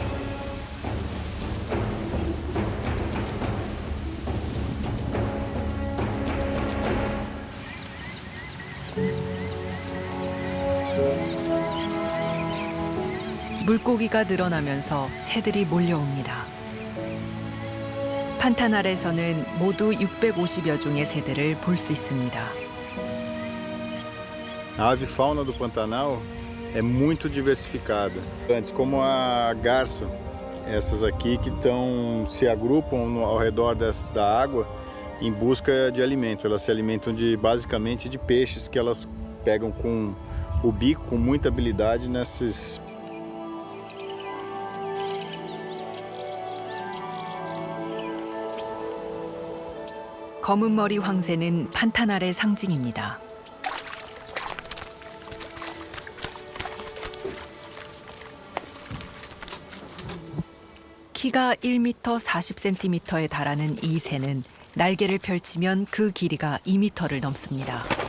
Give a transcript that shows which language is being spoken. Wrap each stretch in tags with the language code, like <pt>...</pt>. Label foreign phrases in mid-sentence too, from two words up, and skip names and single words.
<ko>물고기가 늘어나면서 새들이 몰려옵니다. 판타날에서는 모두 650여 종의 새들을 볼 수 있습니다.</ko> <pt>A avifauna do Pantanal é muito diversificada. Antes, como a garça, essas aqui que se agrupam ao redor da água em busca de alimento. Elas se alimentam basicamente de peixes que elas pegam com o bico, com muita habilidade nesses.</pt> <ko>검은 머리 황새는 판타날의 상징입니다. 키가 1m 40cm에 달하는 이 새는 날개를 펼치면 그 길이가 2m를 넘습니다.</ko>